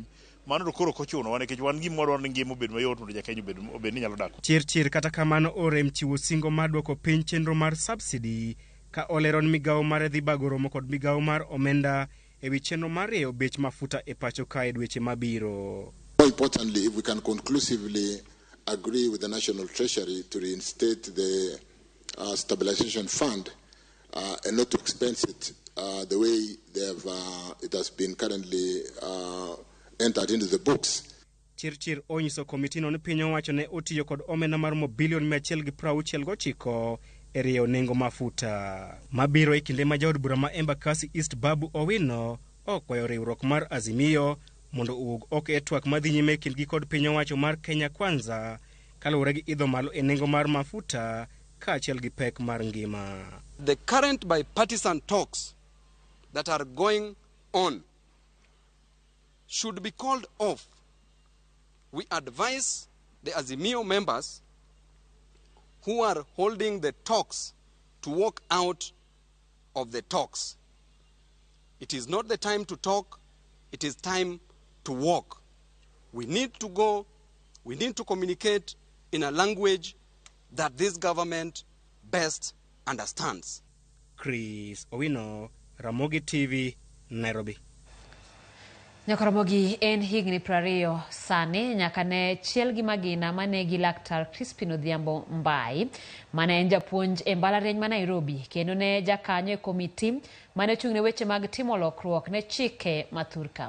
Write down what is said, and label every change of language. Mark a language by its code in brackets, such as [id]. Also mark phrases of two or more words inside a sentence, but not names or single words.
[luo] Mano to koro kochuno wan nikech wan gima wadwaro ni ngima obed mayot mondo jakenya obed ni nyalo dak. Chirchir kata kamano orem chiwo singo mar duoko piny chenro mar subsidy ka olero ni migawo mare dhi bago romo kod migawo mar omenda e wi chenro mar rieyo bech mafuta e pacho kae dweche mabiro. [en] More importantly, if we can conclusively agree with the National Treasury to reinstate the stabilization fund and not to expense it the way it has been currently entered into the books. [luo] Chirchir onyiso komitino ni piny owacho ne otiyo kod omenda mar bilion 169 e rieyo nengo mafuta. Mabiro e kinde ma jaod bura ma Embakasi East Babu Owino okwayo riwruok mar Azimio mondo owuog oko e twak madhi nyime kindgi kod piny owacho mar Kenya Kwanza kaluwore gi idho malo e nengo mar mafuta kaachiel gi pek mar ngima. [en] The current bipartisan talks that are going on should be called off. We advise the Azimio members who are holding the talks to walk out of the talks. It is not the time to talk, it is time to walk. We need to go, we need to communicate in a language that this government best understands. Chris Owino, Ramogi TV, Nairobi. [luo] Ramogi en higni 20 sani nyaka ne chiel gi magina manegi laktar Crispin Odhiambo Mbai mane en japuonj e mbalariany ma Nairobi kendo ne jakanyo e komiti mane ochung'ne weche mag timo lokruok ne chike mathurka.